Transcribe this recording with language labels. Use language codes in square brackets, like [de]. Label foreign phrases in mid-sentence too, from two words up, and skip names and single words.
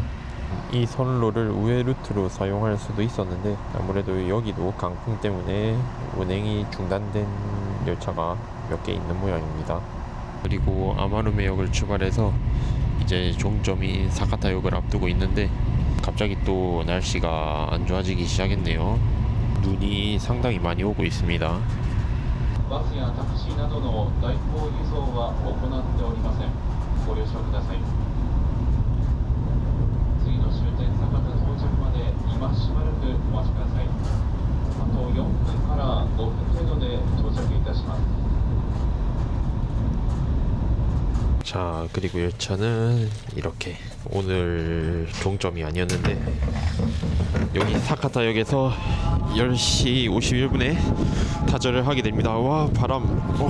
[ko] 이 선로를 우회 루트로 사용할 수도 있었는데, 아무래도 여기도 강풍 때문에 운행이 중단된 열차가 몇 개 있는 모양입니다. 그리고 아마루메역을 출발해서 이제 종점인 사카타역을 앞두고 있는데, 갑자기 또 날씨가 안 좋아지기 시작했네요. 눈이 상당히 많이 오고 있습니다. [ja] バスやタクシーなどの代行輸送は行っておりません。ご了承ください。次の終点酒田到着まで今しばらくお待ちください。あと4分から5分程度で到着いたします。 [ko] 자, 그리고 열차는 이렇게 오늘 종점이 아니었는데, 여기 사카타역에서 10시 51분에 타절을 하게 됩니다. 와, 바람. 와.